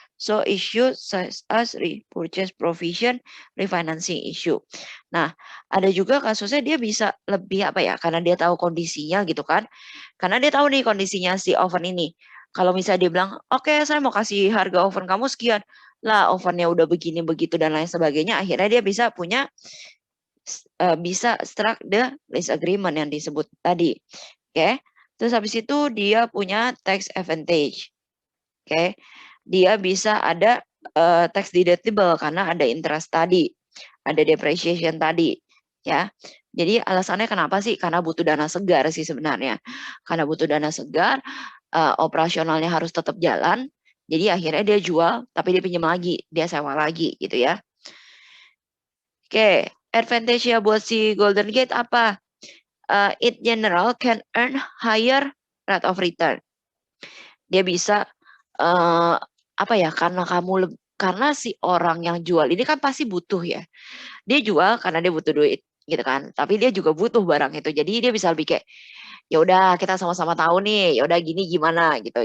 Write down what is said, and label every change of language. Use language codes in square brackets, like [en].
[en] So issue such as repurchase provision, refinancing issue. [id] Nah, ada juga kasusnya dia bisa lebih apa ya, karena dia tahu kondisinya gitu kan. Karena dia tahu nih kondisinya si oven ini. Kalau misalnya dia bilang, oke saya mau kasih harga oven kamu sekian. Lah ovennya udah begini begitu dan lain sebagainya. Akhirnya dia bisa punya, bisa [en] struck the lease agreement [id] yang disebut tadi. Oke. Terus habis itu dia punya tax advantage. Oke, dia bisa ada, tax deductible karena ada interest tadi, ada depreciation tadi, ya. Jadi alasannya kenapa sih? Karena butuh dana segar sih sebenarnya. Karena butuh dana segar, operasionalnya harus tetap jalan, jadi akhirnya dia jual, tapi dia pinjam lagi, dia sewa lagi gitu ya. Oke, advantage-nya buat si Golden Gate apa? [en] It general can earn higher rate of return. [id] Dia bisa, apa ya, karena si orang yang jual ini kan pasti butuh ya. Dia jual karena dia butuh duit gitu kan, tapi dia juga butuh barang itu. Jadi dia bisa lebih kayak, "Ya udah kita sama-sama tahu nih, ya udah gini gimana," gitu.